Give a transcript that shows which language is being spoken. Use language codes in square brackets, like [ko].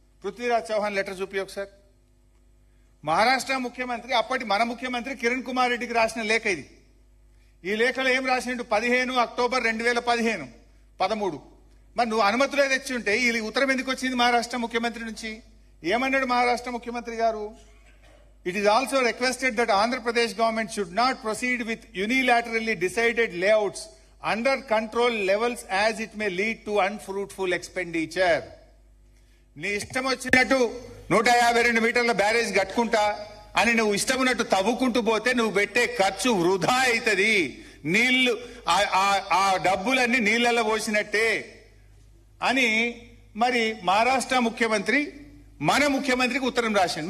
[te] Prithviraj Chauhan letter చూపి ఒకసారి. మహారాష్ట్ర ముఖ్యమంత్రి అప్పటి మన ముఖ్యమంత్రి కిరణ్ కుమార్ రెడ్డికి రాసిన లేఖ ఇది. ఈ లేఖలో ఏం రాసిండు? 15 అక్టోబర్ 2015 13. మరి నువ్వు అనుమతులే తెచ్చి ఉంటే ఈ ఉత్తరం ఎందుకు వచ్చింది మహారాష్ట్ర ముఖ్యమంత్రి నుంచి? ఏమన్నాడు మహారాష్ట్ర ముఖ్యమంత్రి గారు? [en] It is also requested that Andhra Pradesh government should not proceed with unilaterally decided layouts under control levels as it may lead to unfruitful expenditure. [te] నీ ఇష్టం వచ్చినట్టు 152 మీటర్ల బ్యారేజ్ కట్టుకుంటా అని నువ్వు ఇష్టం ఉన్నట్టు తవ్వుకుంటూ పోతే నువ్వు పెట్టే ఖర్చు వృధా అవుతుంది. నీళ్లు ఆ డబ్బులన్నీ నీళ్లలో పోసినట్టే అని మరి మహారాష్ట్ర ముఖ్యమంత్రి మన ముఖ్యమంత్రికి ఉత్తరం రాసిండు.